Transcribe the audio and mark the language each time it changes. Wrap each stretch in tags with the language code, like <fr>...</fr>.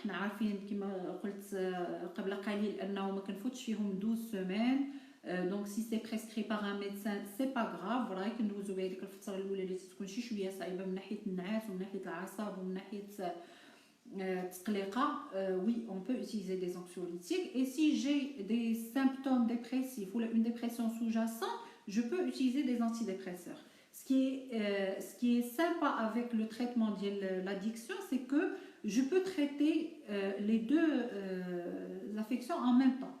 <fr>Nous savons, comme je l'ai dit, 12 semaines. Donc si c'est prescrit par un médecin, c'est pas grave. Voilà, que nous avons dit que</fr> <ar>الفترة الأولى اللي تكون شوية صعيبة من ناحية النعاس ومن ناحية الأعصاب ومن ناحية التقليقة.</ar> <fr>Oui, on peut utiliser des anxiolytiques. Et si j'ai des symptômes dépressifs ou une dépression sous-jacente, je peux utiliser des antidépresseurs. Ce qui est sympa avec le traitement de l'addiction, c'est que je peux traiter les deux affections en même temps.</fr>